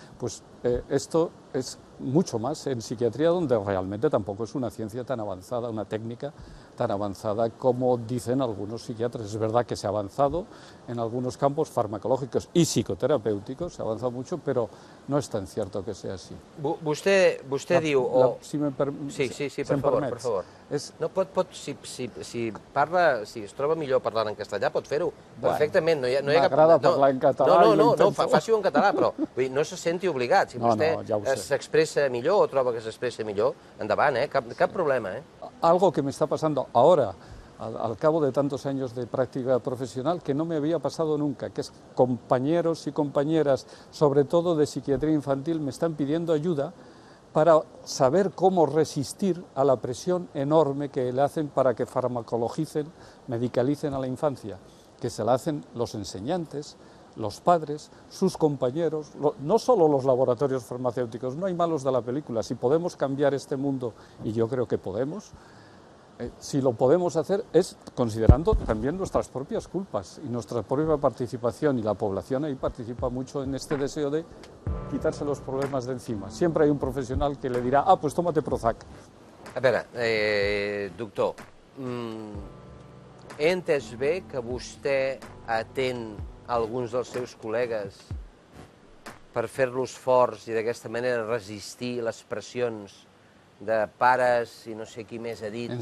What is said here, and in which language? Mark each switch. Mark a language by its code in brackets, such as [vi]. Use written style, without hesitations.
[es] Pues esto es mucho más en psiquiatría, donde realmente tampoco es una ciencia tan avanzada, una técnica tan avanzada como dicen algunos psiquiatras. Es verdad que se ha avanzado en algunos campos farmacológicos y psicoterapéuticos, se ha avanzado mucho, pero no es tan cierto que sea así. [ca] Vostè diu... Si per favor. No, si es troba millor parlant en castellà, pot fer-ho perfectament. M'agrada parlar en català. No, faci-ho en català, però no se senti obligat. Si vostè s'expressa millor o troba que s'expressa millor, endavant, cap problema. [es] Algo que me está pasando ahora, al cabo de tantos años de práctica profesional, que no me había pasado nunca, que es compañeros y compañeras, sobre todo de psiquiatría infantil, me están pidiendo ayuda para saber cómo resistir a la presión enorme que le hacen para que farmacologicen, medicalicen a la infancia, que se la hacen los enseñantes, los padres, sus compañeros, no solo los laboratorios farmacéuticos. No hay malos de la película. Si podemos cambiar este mundo, y yo creo que podemos, si lo podemos hacer es considerando también nuestras propias culpas y nuestra propia participación, y la población ahí participa mucho en este deseo de quitarse los problemas de encima. Siempre hay un profesional que le dirá, pues tómate Prozac. [ca] A veure, doctor, he entès bé que vostè atén alguns dels seus col·legues per fer-los forts i d'aquesta manera resistir les pressions de pares i no sé qui més ha dit...